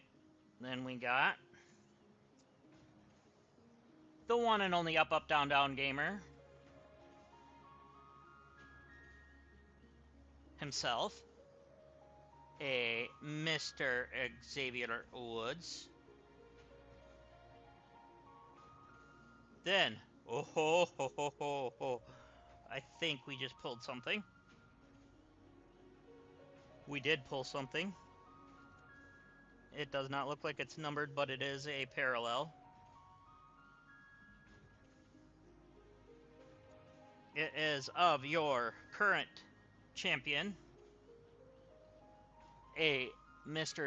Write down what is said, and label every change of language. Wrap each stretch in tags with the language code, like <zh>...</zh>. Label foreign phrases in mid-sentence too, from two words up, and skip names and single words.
<en>Then we got the one and only up, up, down, down gamer himself, a Mr. Xavier Woods. Then, oh ho ho ho ho ho, I think we just pulled something. We did pull something. It does not look like it's numbered, but it is a parallel. It is of your current champion, a Mr.</en>